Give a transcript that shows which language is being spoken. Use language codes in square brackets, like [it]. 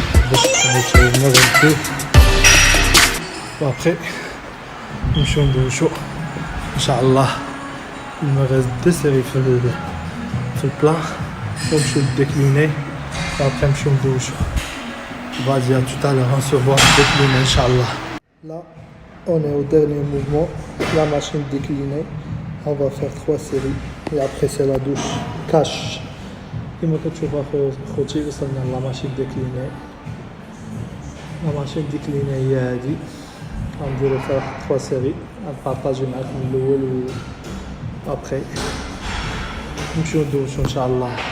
[ar] باش نغرفوه وابخي نمشيو ندوشو ان شاء الله. [fr] Il me reste 2 séries [ar] في البلا ونمشيو décliner وابخي نمشيو ندوشو. [fr] Vas-y, à tout à l'heure, on se voit décliner, Inch'Allah. Là, on est au dernier mouvement, la machine déclinée. On va faire 3 séries et après c'est la douche cache. [ar] كما كتشوفوا خوتي وصلنا لا ماشين ديكليني. لا ماشين ديكليني هي هادي غنديرو فيها 3 سيري غنبارطاجي معاكم الاول و ابخي نمشيو ندوشو ان شاء الله.